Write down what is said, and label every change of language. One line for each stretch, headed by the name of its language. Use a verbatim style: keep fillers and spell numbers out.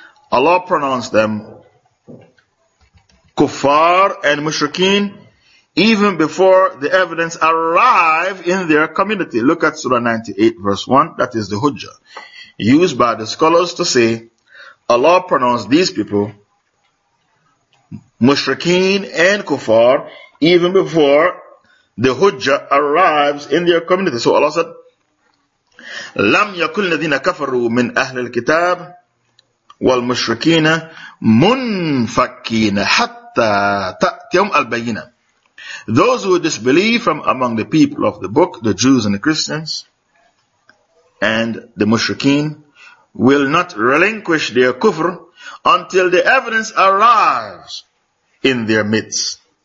English: Allah pronounced them kuffar and mushrikeen even before the evidence arrive in their community. Look at Surah ninety-eight verse one, that is the Hujjah, used by the scholars to say Allah pronounced these people mushrikeen and kuffar even before the Hujjah arrives in their community. So Allah said,
Arabic: لَمْ يَكُلْ الَّذِينَ كَفَرُوا مِنْ أَهْلِ الْكِتَابِ وَالْمُشْرِكِينَ مُنْفَكِّينَ حَتَّى تَأْتِيَهُمْ الْبَيِّنَةُ.
English: Those who disbelieve from among the people of the book, the Jews and the Christians, and the mushrikeen, will not relinquish their kufr until the evidence arrives in their midst.